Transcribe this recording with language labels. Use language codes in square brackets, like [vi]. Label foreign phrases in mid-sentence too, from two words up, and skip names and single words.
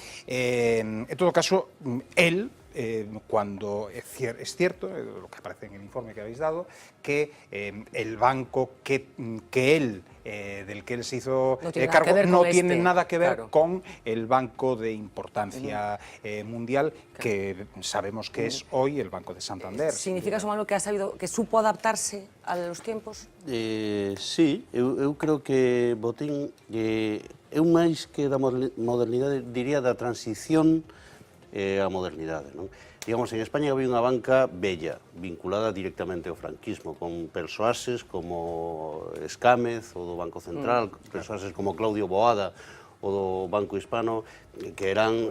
[es] En todo caso, él, cuando es cierto, lo que aparece en el informe que habéis dado, que el banco del que él se hizo cargo no tiene nada que ver con el banco de importancia mundial, que sabemos que es hoy el Banco de Santander. ¿Significa eso, Manuel, que supo adaptarse a los tiempos? Sí, [gl] eu creo que Botín é un máis que da modernidade, diría da transición a modernidade, non? Digamos, en España había unha banca bella, vinculada directamente ao franquismo, con persoases como Escámez, o do Banco Central, persoases como Claudio Boada, o do Banco Hispano, que eran...